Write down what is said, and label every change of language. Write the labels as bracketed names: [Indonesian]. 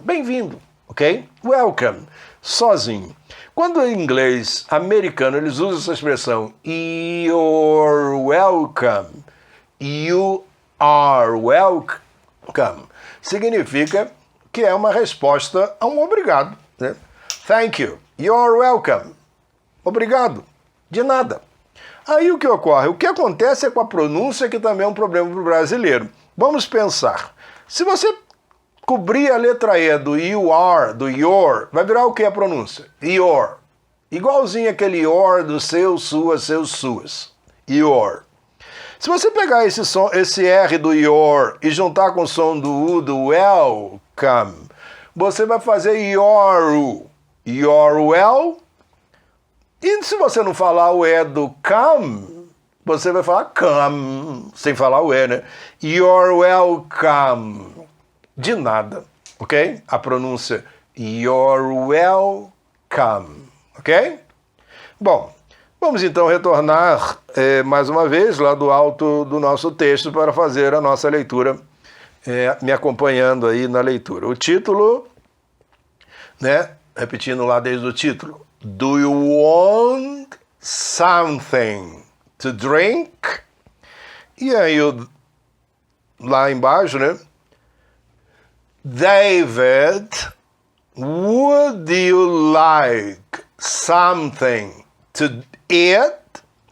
[Portuguese] Bem-vindo, ok? Welcome, sozinho. Quando em inglês americano eles usam essa expressão [English] you're welcome, you are welcome, [Portuguese] significa que é uma resposta a um obrigado, né? [English] Thank you, you're welcome. [Portuguese] Obrigado, de nada. Aí o que ocorre? O que acontece é com a pronúncia, que também é um problema para o brasileiro. Vamos pensar. Se você cobrir a letra E do you are, do your, vai virar o que a pronúncia? Your. Igualzinho aquele your do seu, suas, seus, suas. Your. Se você pegar esse R do your e juntar com o som do U do welcome, você vai fazer your well. E se você não falar o E do come, você vai falar come, sem falar o E, né? [English] You're welcome. [Portuguese] De nada, ok? A pronúncia you're welcome, ok? Bom, vamos então retornar mais uma vez lá do alto do nosso texto para fazer a nossa leitura, me acompanhando aí na leitura. O título, né? Repetindo lá desde o título. [English] Do you want something to drink? [Portuguese] E aí, lá embaixo, né? [English] David, would you like something to eat?